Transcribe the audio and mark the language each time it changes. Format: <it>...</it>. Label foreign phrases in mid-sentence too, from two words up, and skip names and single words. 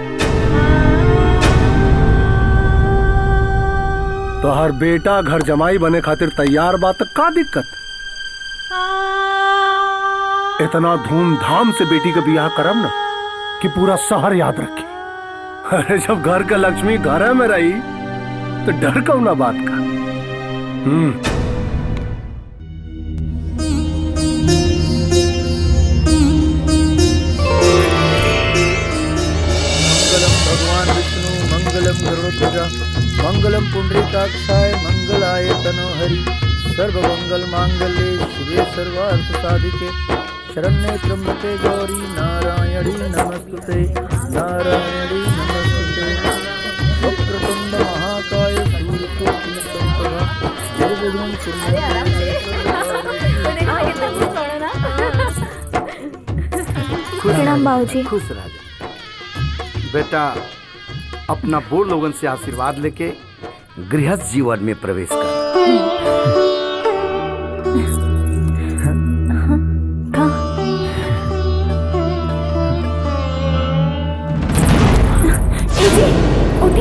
<bho>तो हर बेटा घर जमाई बने खातिर तैयार बा, तो का दिक्कत? इतना धूमधाम से बेटी का बियाह करम ना कि पूरा शहर याद रखे। अरे जब घर का लक्ष्मी घर में रही तो डर कौन ना बात का।</bho> <sa>मंगलम गरुड़ध्वजा मंगलम पुंडरीकाक्षाय मंगलाय तनोहरि सर्वमंगल मांगल्ये शिवे सर्वार्थ साधिके शरण्ये त्र्यंबके गौरी नारायणी नमस्तुते नारायणी नमस्तुते वक्रतुंड महाकाय सूर्यकोटि समप्रभा निर्विघ्नं</sa> <bho>प्रणाम बाबूजी। खुश रह जा बेटा। अपना बूढ़ लोगन से आशीर्वाद लेके गृहस्थ जीवन में प्रवेश कर। उठी।</bho>